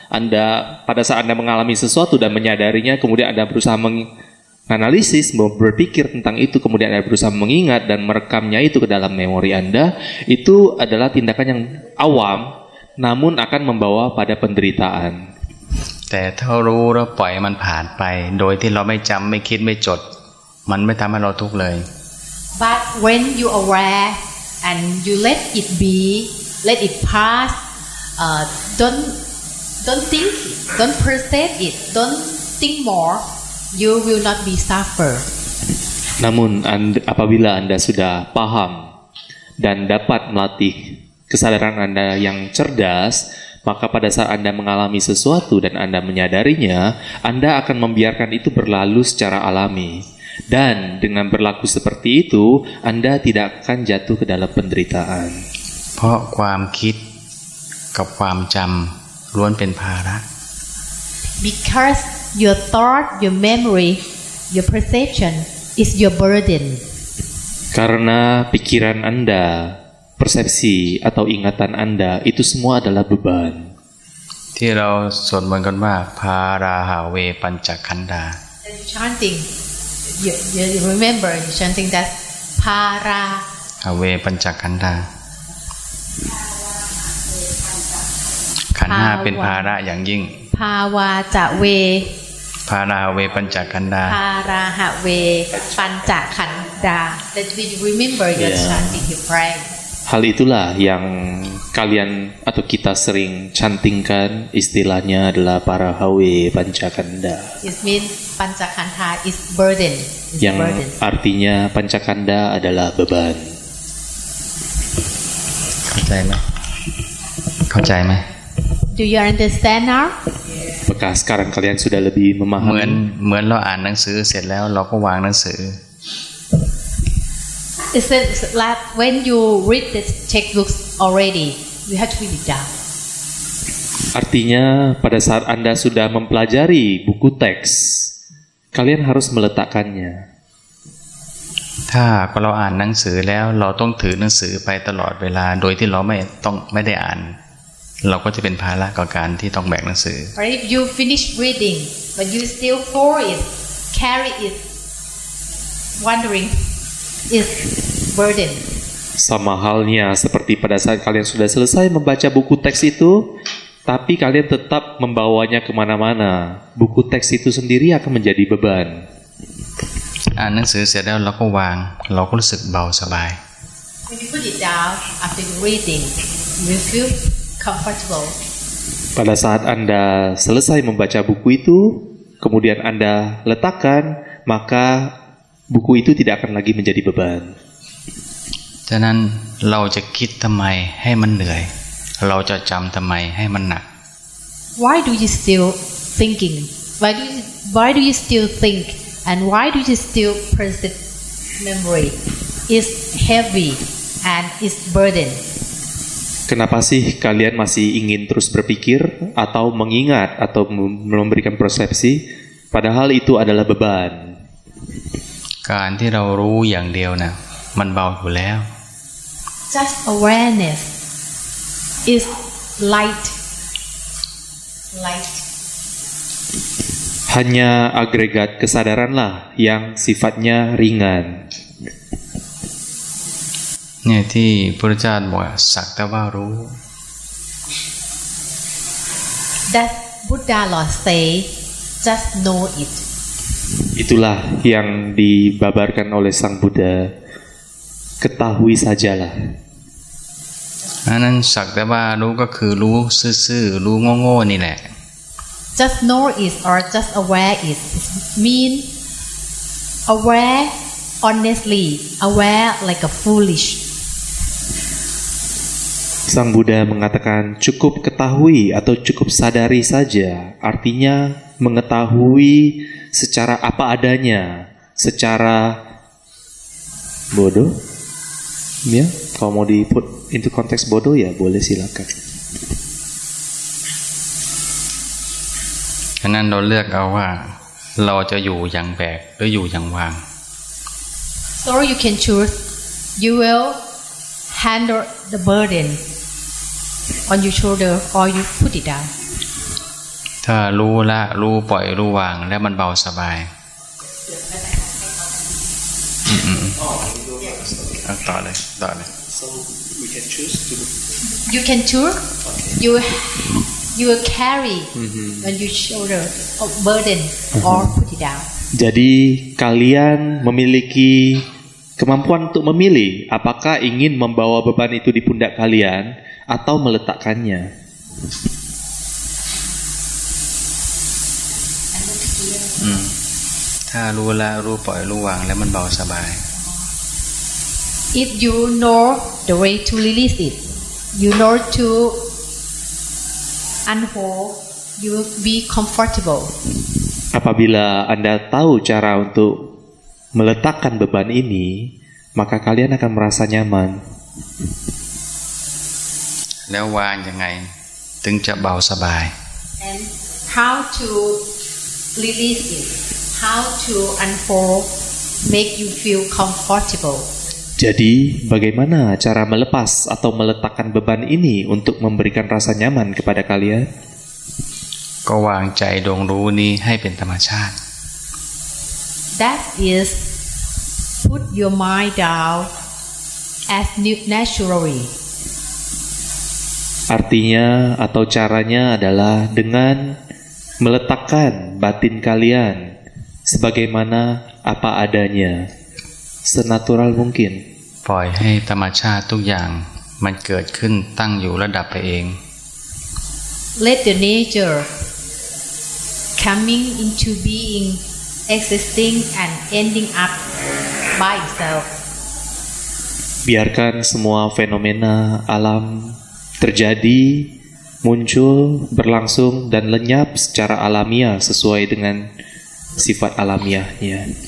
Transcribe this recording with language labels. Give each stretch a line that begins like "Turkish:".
Indonesian: Anda pada saat Anda mengalami sesuatu dan menyadarinya, kemudian Anda berusaha menganalisis, berpikir tentang itu, kemudian Anda berusaha mengingat dan merekamnya itu ke dalam memori Anda. Itu adalah tindakan yang awam, namun akan membawa pada penderitaan.
Thai: แต่ถ้ารู้แล้วปล่อยมันผ่านไปโดยที่เราไม่จำไม่คิดไม่จดมันไม่ทำให้เราทุกข์เลย
English: But when you aware and you let it be, let it pass, don't think, don't process it, don't think more, you will not be suffer.
Indonesian: Namun apabila Anda sudah paham dan dapat melatih kesadaran Anda yang cerdas, maka pada saat Anda mengalami sesuatu dan Anda menyadarinya, Anda akan membiarkan itu berlalu secara alami. Dan dengan berlaku seperti itu, Anda tidak akan jatuh ke dalam penderitaan.
Thai: เพราะความคิดกับความจำล้วนเป็นภาระ
English: Because your thought, your memory, your perception is your burden.
Indonesian: Karena pikiran Anda, persepsi atau ingatan Anda itu semua adalah beban.
Thai: ที่เราสวดมนต์กันว่าภาราหาเวปัญจขันธา
English: Chanting, you remember chanting that para
Thai: หาเวปัญจขันธาขันธ์ห้าเป็นภาระอย่างยิ่ง ภาวาจะเว พาราเวปัญจขันธา
Pali: Paraha ve panca khanda.
English: That we remember your Yeah. chanting you pray.
Indonesian: Hal itulah yang kalian atau kita sering cantingkan, istilahnya adalah Parahawe Pancakanda,
English: It means panca khanda is burden. Is
Indonesian: yang
English: burden.
Indonesian: artinya Pancakanda adalah beban.
Thai: เข้าใจไหมเข้าใจไหม
English: Do you understand now?
Indonesian: Apakah sekarang kalian sudah lebih
Thai: เหมือน
Indonesian: memahami?
Thai: เราอ่านหนังสือเสร็จแล้วเราก็วางหนังสือ
English: It's like when you read the textbooks already, you have to read it down.
Indonesian: Artinya pada saat Anda sudah mempelajari buku teks, kalian harus meletakkannya.
Thai: ถ้าเราอ่านหนังสือแล้วเราต้องถือหนังสือไปตลอดเวลาโดยที่เราไม่ได้อ่าน เราก็จะเป็นภาระกับการที่ต้องแบกหนังสือ
English: Or if you finish reading, but you still hold it, carry it, wondering, is burden.
Indonesian: Sama halnya seperti pada saat kalian sudah selesai membaca buku teks itu, tapi kalian tetap membawanya kemana-mana. Buku teks itu sendiri akan menjadi beban.
Thai: อ่านหนังสือเสร็จแล้วเราก็วาง เราก็รู้สึกเบาสบาย
English: When you put it down after reading, you will feel comfortable.
Indonesian: Pada saat Anda selesai membaca buku itu, kemudian Anda letakkan, maka buku itu tidak akan lagi menjadi beban.
Thai: ฉะนั้นเราจะคิดทำไมให้มันเหนื่อย เราจะจำทำไมให้มันหนัก
English: Why do you still thinking? Why do you still think? And why do you still persist memory? Is heavy and is burden.
Indonesian: Kenapa sih kalian masih ingin terus berpikir atau mengingat atau memberikan persepsi, padahal itu adalah beban?
Thai: การที่เรารู้อย่างเดียวนะมันเบาอยู่แล้ว
English: Just awareness is light. Light.
Indonesian: Hanya agregat kesadaranlah yang sifatnya ringan.
Thai: เนี่ยที่พระเจ้าบอกว่าสักแต่ว่ารู้
English: That Buddha Lord say, just know it.
Indonesian: Itulah yang dibabarkan oleh Sang Buddha. Ketahui sajalah.
Thai: อันนั้นสักแต่ว่ารู้ก็คือรู้ซื่อๆรู้โง่ๆนี่แหละ
English: Just know it or just aware it. It mean aware honestly, aware like a foolish.
Indonesian: Sang Buddha mengatakan cukup ketahui atau cukup sadari saja. Artinya mengetahui secara apa adanya, secara bodoh. Ya, kalau mau di
English: put into
Indonesian: konteks bodoh ya boleh silakan.
Thai: ฉะนั้นเราเลือกเอาว่าเราจะอยู่อย่างแบกหรืออยู่อย่างวาง
English: So you can choose. You will handle the burden on your shoulder or you put it down.
Thai: ถ้ารู้ละรู้ปล่อยรู้วางแล้วมันเบาสบายเอาต่อเลย
English: So we can choose to. You can choose. You will carry on your shoulder a burden or put it down.
Indonesian: Jadi kalian memiliki kemampuan untuk memilih apakah ingin membawa beban itu di pundak kalian atau meletakkannya.
Thai: ถ้ารู้ละรู้ปล่อยรู้วางแล้วมันเบาสบาย
English: If you know the way to release it, you know to unfold, you will be comfortable.
Indonesian: Apabila Anda tahu cara untuk meletakkan beban ini, maka kalian akan merasa nyaman.
Thai: แล้ววางยังไงถึงจะเบาสบาย
English: And how to release it, how to unfold, make you feel comfortable.
Indonesian: Jadi, bagaimana cara melepas atau meletakkan beban ini untuk memberikan rasa nyaman kepada kalian?
Thai: ก็วางใจดวงรู้นี้ให้เป็นธรรมชาติ
English: That is, put your mind down as naturally.
Indonesian: Artinya atau caranya adalah dengan meletakkan batin kalian sebagaimana apa adanya, senatural mungkin.
Thai: ปล่อยให้ธรรมชาติทุกอย่างมันเกิดขึ้นตั้งอยู่และดับไปเอง
English: Let the nature coming into being, existing and ending up by itself.
Indonesian: Biarkan semua fenomena alam terjadi, muncul, berlangsung dan lenyap secara alamiah sesuai dengan sifat alamiahnya.